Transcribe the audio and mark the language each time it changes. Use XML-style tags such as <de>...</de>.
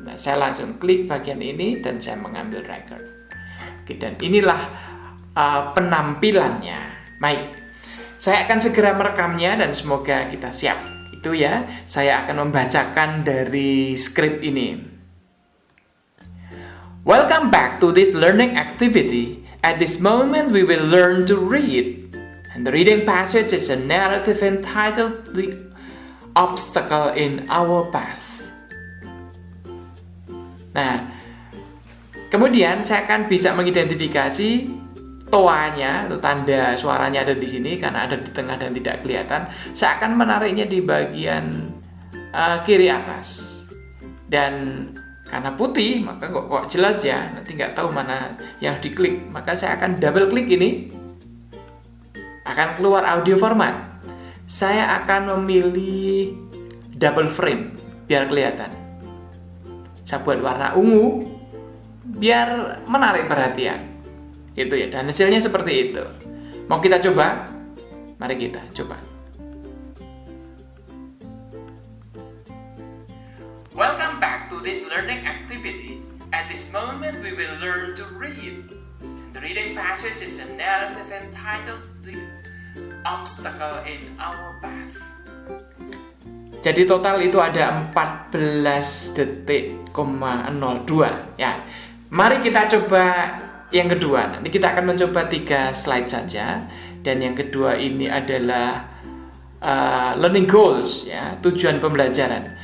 <id>Nah, saya langsung klik bagian ini dan saya mengambil record. Oke, dan inilah penampilannya. Baik, saya akan segera merekamnya dan semoga kita siap. Itu ya, saya akan membacakan dari skrip ini.</id> <en>Welcome back to this learning activity. At this moment we will learn to read. And the reading passage is a narrative entitled The Obstacle in Our Path.</en> <id>Nah, kemudian saya akan bisa mengidentifikasi toanya atau tanda suaranya ada di sini karena ada di tengah dan tidak kelihatan. Saya akan menariknya di bagian kiri atas, dan karena putih maka kok jelas ya, nanti nggak tahu mana yang diklik. Maka saya akan double klik ini, akan keluar audio format. Saya akan memilih double frame biar kelihatan. Saya buat warna ungu biar menarik perhatian. Gitu ya, dan hasilnya seperti itu. Mau kita coba? Mari kita coba.</id> <en>Welcome back to this learning activity. At this moment we will learn to read. And the reading passage is a narrative entitled The Obstacle in Our Path.</en> <id>Jadi total itu ada 14 detik,02 ya. Mari kita coba yang kedua. Nanti kita akan mencoba 3 slide saja, dan yang kedua ini adalah</id> <en>learning goals,</en> <id>ya, tujuan pembelajaran.</id>